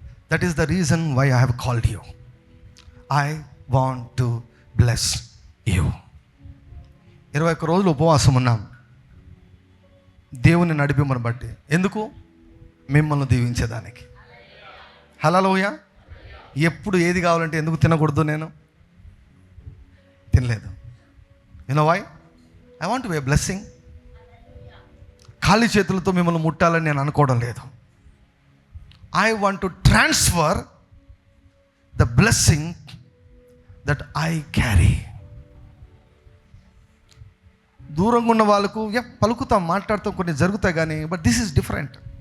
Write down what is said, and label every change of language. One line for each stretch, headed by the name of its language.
English: That is the reason why I have called you. I want to bless you.
Telugu: 21 రోజులు ఉపవాసం ఉన్నాం దేవుని నడిపిమ్మని బట్టి. ఎందుకు? మిమ్మల్ని దీవించేదానికి. హల్లెలూయా. ఎప్పుడు ఏది కావాలంటే ఎందుకు తినకూడదు? నేను తినలేదు.
English: You know why? I want to be a blessing.
Telugu: ఖాళీ చేతులతో మిమ్మల్ని ముట్టాలని నేను అనుకోవడం లేదు.
English: I want to transfer the blessing that I carry.
Telugu: దూరంగా ఉన్న వాళ్ళకు పలుకుతాం, మాట్లాడుతాం, కొన్ని జరుగుతాయి కానీ
English: But this is different.